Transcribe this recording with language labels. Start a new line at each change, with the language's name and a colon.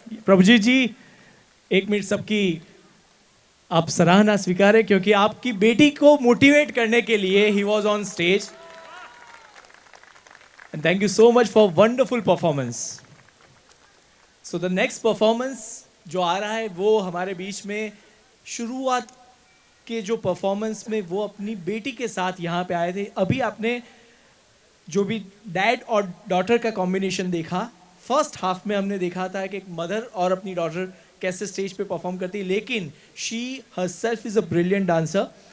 Hindi: प्रभुजीत जी, एक मिनट सबकी आप सराहना स्वीकारें क्योंकि आपकी बेटी को मोटिवेट करने के लिए
English: he was on stage. And thank you so much for wonderful performance. So the next performance
Hindi: जो आ रहा है वो हमारे बीच में शुरुआत के जो परफॉर्मेंस में वो अपनी बेटी के साथ यहाँ पे आए थे. अभी आपने जो भी डैड और डॉटर का कॉम्बिनेशन देखा, फर्स्ट हाफ में हमने देखा था कि एक मदर और अपनी डॉटर कैसे स्टेज पे परफॉर्म करती है, लेकिन
English: She herself is a brilliant dancer.